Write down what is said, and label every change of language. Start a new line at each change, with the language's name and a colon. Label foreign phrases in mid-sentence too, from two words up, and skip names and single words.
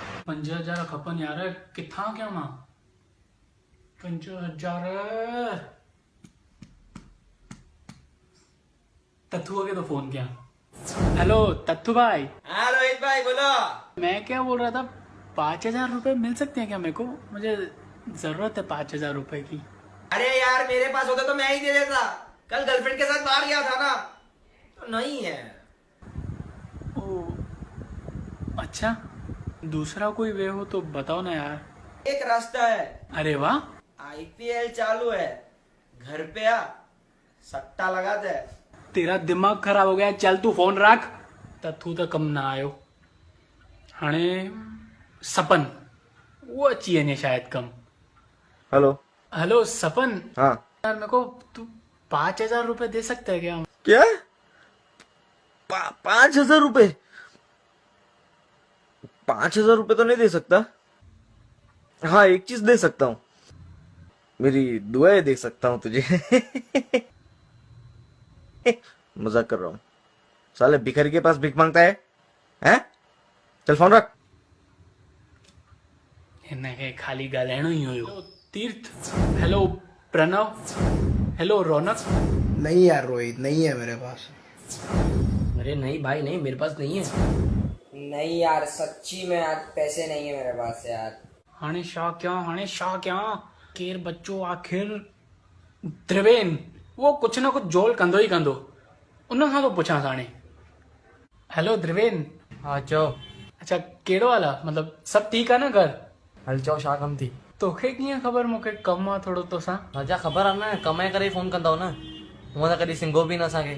Sindhi: 5000 खपनि यार, किथां कयां मां 5000।
Hindi: तत्थुआ के तो फोन किया। हेलो तत्थु भाई। हाँ रोहित भाई बोलो। मैं क्या बोल रहा था, 5000 रुपए मिल सकते हैं क्या मेरे को? मुझे जरूरत है 5000 रुपए की। अरे यार मेरे पास होता तो मैं ही दे देता। कल गर्लफ्रेंड के साथ बाहर गया था ना, तो नहीं है। ओ अच्छा, दूसरा कोई वे हो तो बताओ ना यार। एक रास्ता है। अरे वाह। आईपीएल चालू है, घर पे आ, सट्टा लगा दे। तेरा दिमाग खराब हो गया, चल तू फोन रख।
Sindhi: तू तो कम ना आयो हाणे। सपन वो अची वञे शायद कम।
Hindi: हेलो। हेलो सपन। हाँ। यार मेरे को तू 5000 रुपए दे सकता है क्या? क्या? 5,000 रुपए? 5,000 रुपए तो नहीं दे सकता। हाँ, एक चीज दे सकता हूँ, मेरी दुआएं दे सकता हूँ तुझे। मजाक कर रहा हूँ। साले भिखारी के पास भीख मांगता है? हैं? चल फोन रख।
Sindhi: हिनखे खाली ॻाल्हाइणो ही हुयो।
Hindi: हेलो तीर्थ। हेलो प्रणव। हेलो रौनक। नहीं यार रोहित, नहीं है मेरे पास। अरे नहीं भाई नहीं, मेरे पास नहीं है। नहीं यार सच्ची में यार पैसे नहीं है मेरे पास यार।
Sindhi: हाणे छा कयां केर बच्चो आखिर त्रिवेन वो कुछ ना कुछ जोल कंदो ही कंदो, उन खां तो पुछांसि हाणे। हेलो त्रिवेन। हाँ चओ। अच्छा कहिड़ो हाल आहे, मतलब सभु ठीकु आहे न घर? हल चओ छा कम थी? तोखे कीअं ख़बर मूंखे कमु आहे थोरो तोसां? राजा ख़बर आहे न, कमाए करे फोन कंदा न, हूअं त कॾहिं सिंगो बि न असांखे।